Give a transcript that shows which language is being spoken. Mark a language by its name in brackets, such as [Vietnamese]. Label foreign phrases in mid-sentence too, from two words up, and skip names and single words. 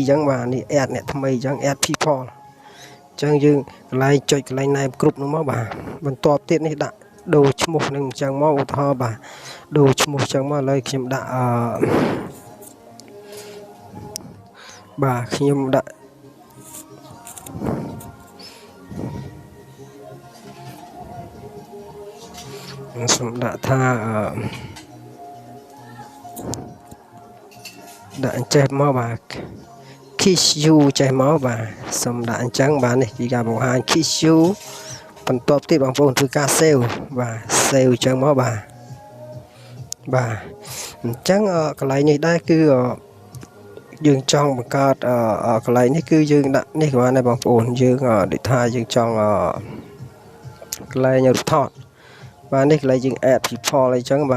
[Khmer] ញ្ចឹងបាទនេះ add អ្នកថ្មីអញ្ចឹង [English] add people [Khmer] អញ្ចឹងយើងកន្លែងចុចកន្លែង [English] name group [Khmer] នោះមកបាទបន្ទាប់ទៀតនេះដាក់ដូរឈ្មោះនឹងអញ្ចឹងមកឧទាហរណ៍បាទដូរឈ្មោះអញ្ចឹងមកឥឡូវខ្ញុំដាក់បាទខ្ញុំដាក់សូមដាក់ថា ដាក់អញ្ចេះមកបាទ [English] kiss you [Khmer] ចេះមកបាទសូមដាក់អញ្ចឹងបាទនេះជាការបង្ហាញ [English] kiss you [Khmer] បន្ទាប់ទៀតបងប្អូនធ្វើការ save បាទ save អញ្ចឹងមកបាទអញ្ចឹងកន្លែង នេះដែរគឺយើងចង់បង្កើតកន្លែងនេះគឺយើងដាក់នេះក៏បានដែរបងប្អូនយើងដូចថាយើងចង់កន្លែងរូបថតបាទនេះកន្លែងយើង [English] add people [Khmer] អីចឹងបាទ